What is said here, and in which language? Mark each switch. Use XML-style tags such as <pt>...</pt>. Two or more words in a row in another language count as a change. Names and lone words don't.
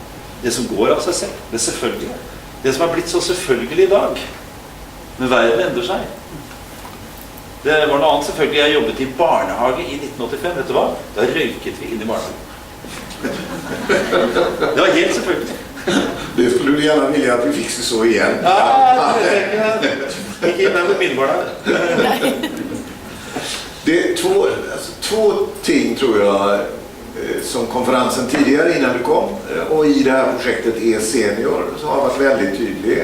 <no>Det som går av seg selv, det selvfølgelige. Det som er blitt så selvfølgelig i dag. Men verden endrer seg. Det var noe annet selvfølgelig. Jeg jobbet i barnehage i 1985, vet du hva? Da røyket vi inn i barnehagen. Det var helt selvfølgelig.</no> <sv>Det skulle du gärna vilja att vi fixar så igen. Ja, det gick in där med min barn. Det är två ting tror jag som konferensen tidigare innan du kom och i det här projektet E-senior som har varit väldigt tydlig.</sv>